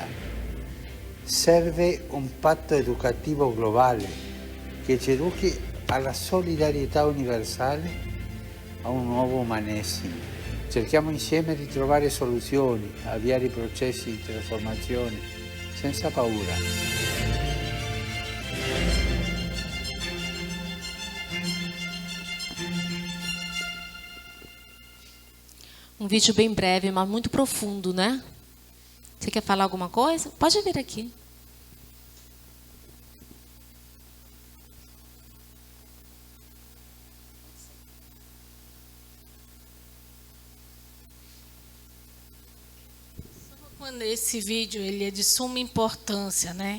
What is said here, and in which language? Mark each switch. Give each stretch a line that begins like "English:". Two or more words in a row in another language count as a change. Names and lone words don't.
Italian: Serve un patto educativo globale che ci educhi alla solidarietà universale, a un nuovo umanesimo. Cerchiamo insieme di trovare soluzioni, avviare i processi di trasformazione senza paura.
Portuguese: Um vídeo bem breve, mas muito profundo, né? Você quer falar alguma coisa? Pode vir aqui. Quando esse vídeo ele é de suma importância, né?